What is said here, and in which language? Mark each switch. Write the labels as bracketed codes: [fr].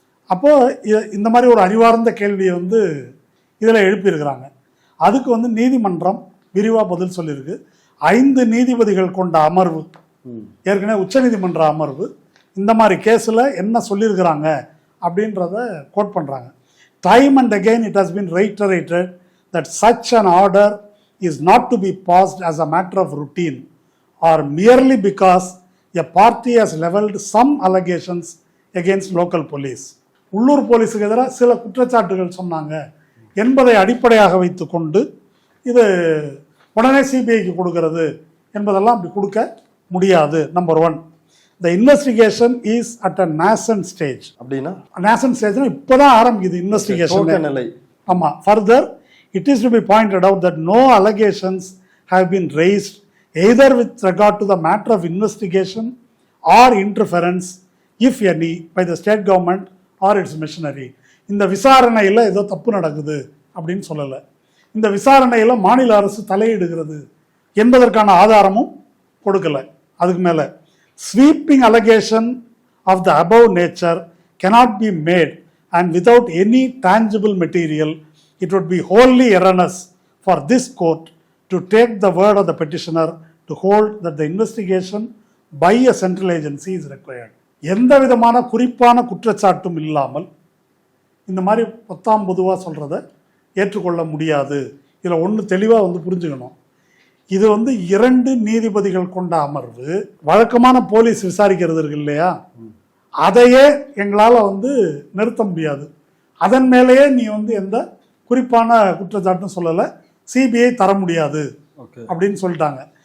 [ta] அப்போ இந்த மாதிரி ஒரு அறிவார்ந்த கேள்வியை வந்து இதில் எழுப்பியிருக்கிறாங்க. அதுக்கு வந்து நீதிமன்றம் விரிவாக பதில் சொல்லியிருக்கு. 5 நீதிபதிகள் கொண்ட அமர்வு, ஏற்கனவே உச்சநீதிமன்ற அமர்வு இந்த மாதிரி கேஸில் என்ன சொல்லியிருக்கிறாங்க அப்படின்றத கோட் பண்ணுறாங்க. [en] Time and again it has been reiterated that such an order is not to be passed as a matter of routine or merely because a party has leveled some allegations against local police. [ta] உள்ளூர் போலீஸுக்கு எதிராக சில குற்றச்சாட்டுகள் சொன்னாங்க என்பதை அடிப்படையாக வைத்து கொண்டு இது உடனே சிபிஐக்கு கொடுக்கறது என்பதெல்லாம் அப்படி கொடுக்க முடியாது. [en] Number 1, the investigation is at a nascent stage. [ta] அப்படின்னா nascent stage இப்போ தான் ஆரம்பிக்குது இன்வெஸ்டிகேஷன். நிலை. ஆமாம். [en] Further it is to be pointed out that no allegations have been raised either with regard to the matter of investigation or interference, if any, by the state government or its machinery. [ta] இந்த விசாரணையில் ஏதோ தப்பு நடக்குது அப்படின்னு சொல்லலை. இந்த விசாரணையில் மாநில அரசு தலையிடுகிறது என்பதற்கான ஆதாரமும் கொடுக்கல. அதுக்கு மேலே [en] sweeping allegation of the above nature cannot be made and without any tangible material, it would be wholly erroneous for this court to take the word of the petitioner to hold that the investigation by a central agency is required. [ta] எந்த விதமான குறிப்பான குற்றச்சாட்டும் இல்லாமல் இந்த மாதிரி பொதுவாக சொல்கிறத ஏற்றுக்கொள்ள முடியாது. இதில் ஒன்று தெளிவாக வந்து புரிஞ்சுக்கணும், இது வந்து 2 நீதிபதிகள் கொண்ட அமர்வு. வழக்கமான போலீஸ் விசாரிக்கிறது இருக்கு இல்லையா, அதையே எங்களால் வந்து நிறுத்த முடியாது, அதன் மேலேயே நீ வந்து எந்த குறிப்பான குற்றச்சாட்டும் சொல்லலை, சிபிஐ தர முடியாது அப்படின்னு சொல்லிட்டாங்க.